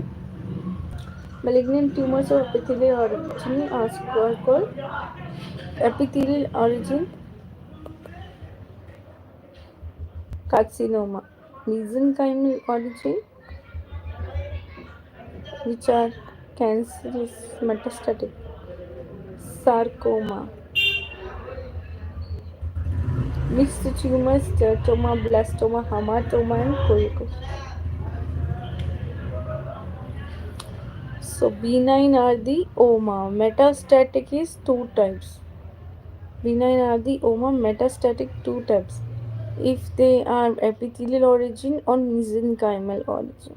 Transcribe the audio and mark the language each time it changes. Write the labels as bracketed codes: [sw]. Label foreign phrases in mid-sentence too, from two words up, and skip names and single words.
[en] Malignant tumors of epithelial origin are called epithelial origin carcinoma. Mesenchymal origin, which are cancerous metastatic sarcoma. Mixed tumors, teratoma, blastoma, hamartoma, and choroiditis. So benign are the oma. Metastatic is two types. Benign are the oma, metastatic two types. If they are epithelial origin or mesenchymal origin.